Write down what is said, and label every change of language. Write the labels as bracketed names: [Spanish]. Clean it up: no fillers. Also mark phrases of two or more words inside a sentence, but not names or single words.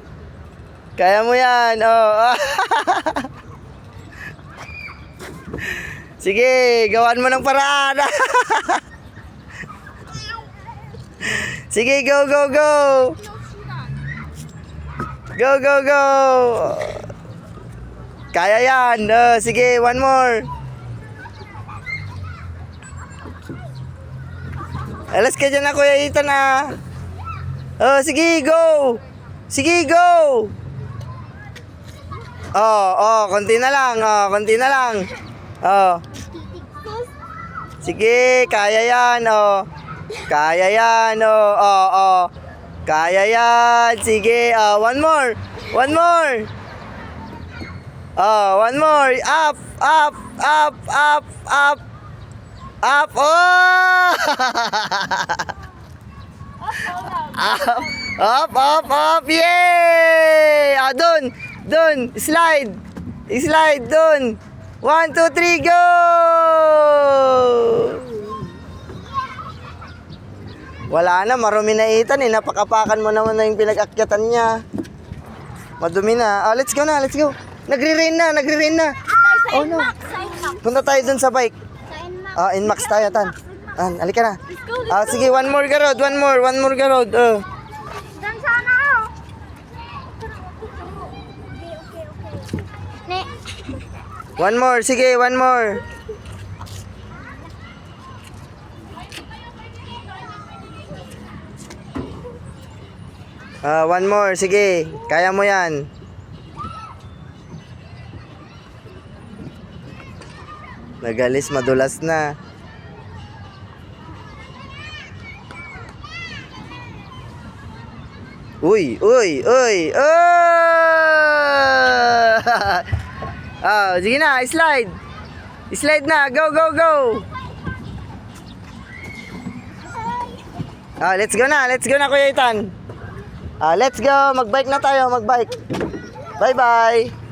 [Filipino] Kaya mo yan, oh. Sige, gawan mo ng paraan. Sige, [English] go, go, go. Go, go, go. [Filipino] Kaya yan. Sige, [English] one more. [Filipino] Alas ka dyan na, Kuya Ethan, ah. Sige, go. Sige, go. Konti na lang. Konti na lang. Sige, kaya yan, Kaya yan, Kaya yan. Sige, [English] one more. One more. One more. Up, up, up, up, up. Up, oh! Up, up, up. Yay! [Filipino] Dun. Slide. [English] Slide, dun. 1, 2, 3, go! [Filipino] Wala na, marumi na Ethan eh. Napakapakan mo naman na yung pinag-akyatan niya. Madumi na. [English] Let's go na, let's go. [Filipino] Nagre-rain na. [English] Oh no. [Filipino] Punta tayo dun sa bike. Inmax tayo, Tan. Halika na. Sige, [English] one more ka road. One more ka road. [Filipino] Dan sana ako. [English] Okay. One more, sige, one more. One more, [Filipino] sige. Kaya mo yan. Nagalis, madulas na. Uy. Sige na, slide. Slide na, [English] go. Let's go na Kuya Ethan. Let's go, [Filipino] magbike na tayo, magbike. Bye-bye.